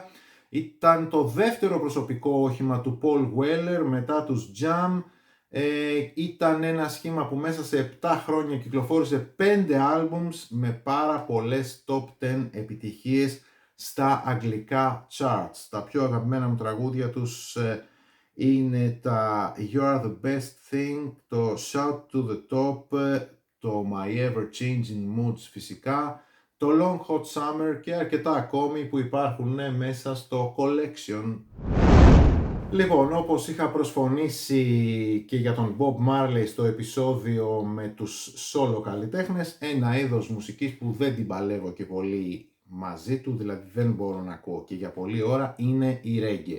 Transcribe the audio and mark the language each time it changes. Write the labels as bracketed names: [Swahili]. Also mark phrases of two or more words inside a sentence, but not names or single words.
[Greek] Ήταν το δεύτερο προσωπικό όχημα του Paul Weller μετά τους Jam. Ήταν ένα σχήμα που μέσα σε 7 χρόνια κυκλοφόρησε 5 albums με πάρα πολλές top 10 επιτυχίες στα αγγλικά charts. Τα πιο αγαπημένα μου τραγούδια τους είναι τα You Are The Best Thing, το Shout To The Top, το My Ever Changing Moods φυσικά, το Long Hot Summer και αρκετά ακόμη που υπάρχουν μέσα στο collection. Λοιπόν, όπως είχα προσφωνήσει και για τον Bob Marley στο επεισόδιο με τους solo καλλιτέχνες, ένα είδος μουσικής που δεν την παλεύω και πολύ μαζί του, δηλαδή δεν μπορώ να ακούω και για πολλή ώρα, είναι η reggae.